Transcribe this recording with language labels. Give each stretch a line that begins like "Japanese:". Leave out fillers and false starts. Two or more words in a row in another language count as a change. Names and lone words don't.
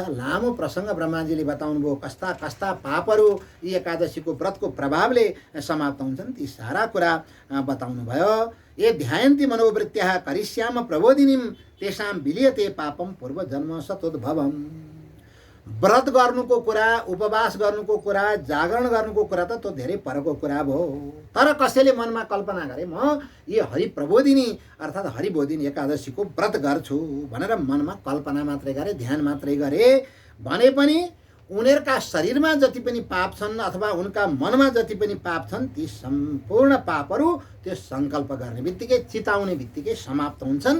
Nepali: लामो प्रसङ्ग ब्रह्माजीले बताउनु भयो, कस्ता कस्ता पापहरू यी एकादशीको व्रतको प्रभावले समाप्त हुन्छन्, ती सारा कुरा बताउनु भयो।
Sanskrit: ये ध्यायन्ति मनोवृत्त्याः करिष्याम प्रबोधिनीं तेषां विलियते पापम पूर्व जन्म सतोद्भवम।
Nepali: व्रत गर्नुको कुरा, उपवास गर्नुको कुरा, जागरण गर्नुको कुरा त त्यो धेरै परको कुरा भयो। तर कसैले मनमा कल्पना गरे म यो हरिप्रबोधिनी अर्थात् हरिबोधिनी एकादशीको व्रत गर्छु भनेर मनमा कल्पना मात्रै गरे, ध्यान मात्रै गरे भने पनि उनीहरूका शरीरमा जति पनि पाप छन् अथवा उनका मनमा जति पनि पाप छन्, ती सम्पूर्ण पापहरू त्यो सङ्कल्प गर्ने बित्तिकै, चिताउने बित्तिकै समाप्त हुन्छन्।